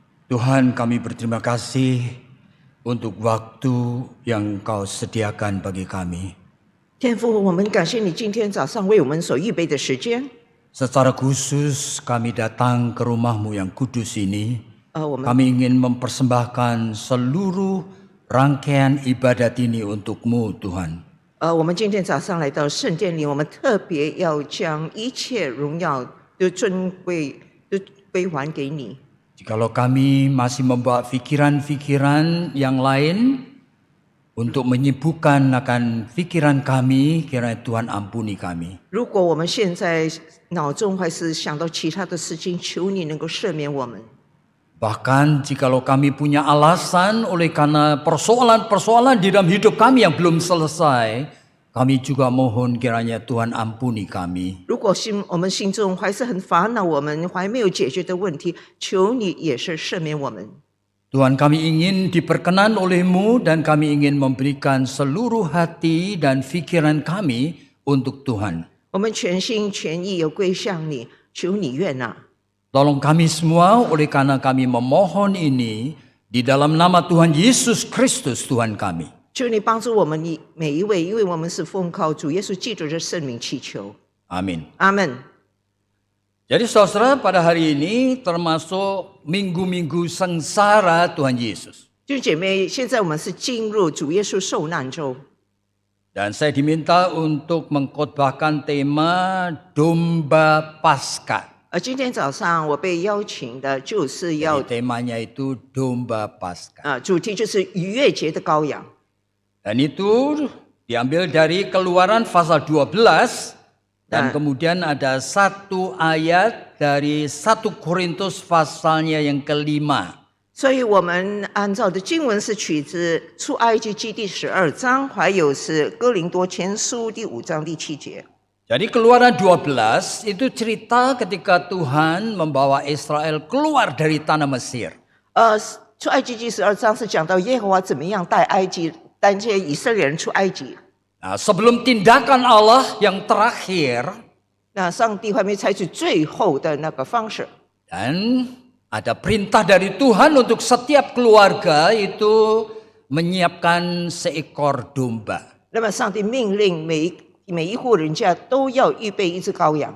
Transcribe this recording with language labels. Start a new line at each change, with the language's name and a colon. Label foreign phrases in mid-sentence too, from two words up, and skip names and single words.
Indonesian: Tuhan, kami berterima kasih untuk waktu yang Kau sediakan bagi kami.
Chinese: 天父，我们感谢你今天早上为我们所预备的时间。
Indonesian: Secara khusus kami datang ke rumah-Mu yang kudus ini.
Chinese: 我们
Indonesian: Kami ingin mempersembahkan seluruh rangkaian ibadat ini untuk-Mu, Tuhan.
Chinese: 我们今天早上来到圣殿里，我们特别要将一切荣耀都尊贵都归还给你。
Indonesian: Jikalau kami masih membawa pikiran-pikiran yang lain untuk menyibukkan akan pikiran kami, kiranya Tuhan ampuni kami.
Chinese: 如果我们现在脑中还是想到其他的事情，求你能够赦免我们。
Indonesian: Bahkan jikalau kami punya alasan oleh karena persoalan-persoalan di dalam hidup kami yang belum selesai, kami juga mohon kiranya Tuhan ampuni kami.
Chinese: 如果我们心中还是很烦恼，我们还没有解决的问题，求你也是赦免我们。
Indonesian: Tuhan, kami ingin diperkenan oleh-Mu dan kami ingin memberikan seluruh hati dan pikiran kami untuk Tuhan.
Chinese: 我们全心全意要归向你，求你悦纳。
Indonesian: Tolong kami semua oleh karena kami memohon ini di dalam nama Tuhan Yesus Kristus Tuhan kami.
Chinese: 求你帮助我们每一位，因为我们是奉靠主耶稣基督的圣名祈求。
Indonesian: Amin.
Chinese: 阿门。
Indonesian: Jadi saudara, pada hari ini termasuk minggu-minggu sengsara Tuhan Yesus.
Chinese: 弟兄姐妹，现在我们是进入主耶稣受难周，
Indonesian: Dan saya diminta untuk mengkhotbahkan tema Domba Paskah.
Chinese: 今天早上我被邀请的就是要
Indonesian: Jadi temanya itu Domba Paskah.
Chinese: 主题就是逾越节的羔羊。
Indonesian: Dan itu diambil dari Keluaran pasal 12 dan kemudian ada satu ayat dari 1 Korintus pasalnya yang kelima.
Chinese: 所以我们按照的经文是取自出埃及记第12章，还有是哥林多前书第5章第7节。
Indonesian: Jadi Keluaran 12 itu cerita ketika Tuhan membawa Israel keluar dari tanah Mesir.
Chinese: 出埃及记12章是讲到耶和华怎么样带这些以色列人出埃及。
Indonesian: Nah, sebelum tindakan Allah yang terakhir,
Chinese: 那上帝还没采取最后的那个方式，
Indonesian: dan ada perintah dari Tuhan untuk setiap keluarga itu menyiapkan seekor domba
Chinese: 那么上帝命令每一户人家都要预备一只羔羊，